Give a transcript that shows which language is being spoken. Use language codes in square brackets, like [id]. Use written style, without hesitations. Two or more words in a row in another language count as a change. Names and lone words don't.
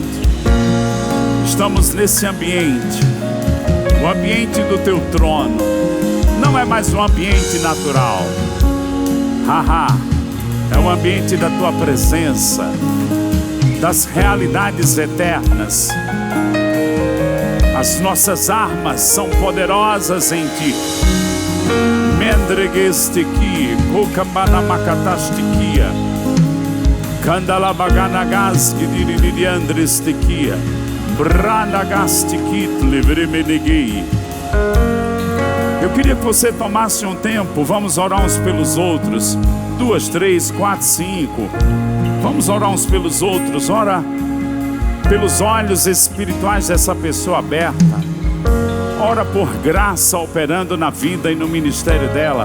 [pt] Estamos nesse ambiente, o ambiente do teu trono. Não é mais um ambiente natural. É um ambiente da tua presença, das realidades eternas. As nossas armas são poderosas em ti. Mendregestiki, Kokabanamakatastikia, Kandalabaganagaski diririandrestikia, Brandagastiquit livremenegei. Eu queria que você tomasse um tempo. Vamos orar uns pelos outros. 2, 3, 4, 5. Vamos orar uns pelos outros. Ora pelos olhos espirituais dessa pessoa aberta. Ora por graça operando na vida e no ministério dela.